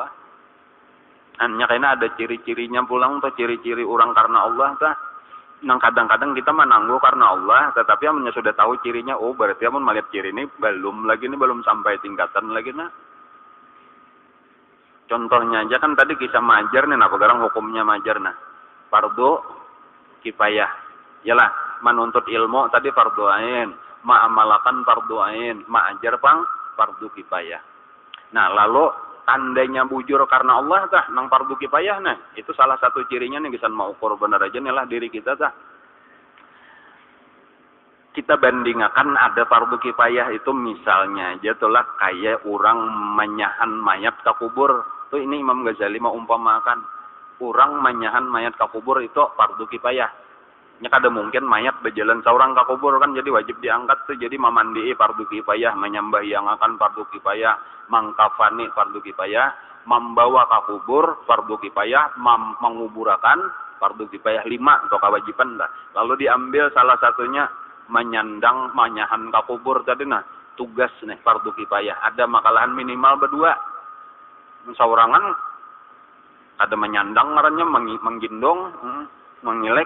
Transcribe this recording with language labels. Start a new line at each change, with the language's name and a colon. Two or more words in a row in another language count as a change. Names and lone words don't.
Banjar: Nya kena ada ciri-cirinya pulang tuh ciri-ciri orang karena Allah nang kadang-kadang kita menangguh karena Allah, tetapi amunnya sudah tahu cirinya, oh berarti amun melihat ciri ini belum sampai tingkatan lagi Contohnya aja kan tadi kisah majar nih, sekarang hukumnya majar fardu kifayah. Yalah, menuntut ilmu tadi fardu ain, ma'amalakan fardu ain, ma'ajar fardu kifayah. Lalu tandanya bujur karena Allah nang fardu kifayah itu salah satu cirinya nih bisa mau ukur benar aja nih lah diri kita Kita bandingkan ada fardu kifayah itu misalnya aja kayak orang menyahan mayat ke kubur. Tuh ini Imam Ghazali mau umpamakan orang menyahan mayat ke kubur itu fardu kifayah. Nya kada mungkin mayat berjalan seorang ke kubur kan jadi wajib diangkat tuh jadi memandii fardu kifayah, menyembahyangakan fardu kifayah, mangkafani fardu kifayah, membawa ke kubur fardu kifayah, menguburakan fardu kifayah 5 atau kewajiban Lalu diambil salah satunya menyahan ke kubur tadi tugas nih fardu kifayah. Ada makalahan minimal berdua. Saurangan ada menyandang ngarannya menggendong, mengilek.